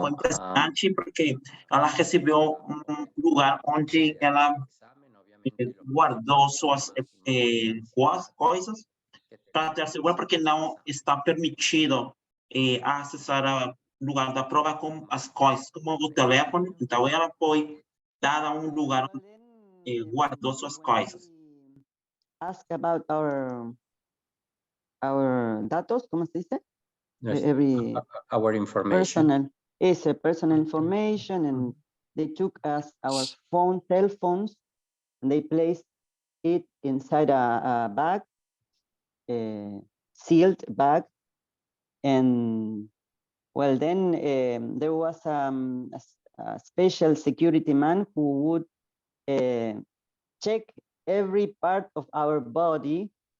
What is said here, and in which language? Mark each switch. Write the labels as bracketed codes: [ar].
[pt] foi impressionante, porque ela recebeu lugar onde ela guardou suas coisas para ter segurança, porque não está permitido acessar o lugar da prova com as coisas, como o telefone. Então, ela foi dada lugar onde guardou suas coisas. [en] Ask about our [es] datos, ¿cómo se dice? [en] Yes, Every our information. personal information, and they took us our cell phones, and they placed it inside a bag, sealed bag, and well, then there was a special security man who would check every part of our body.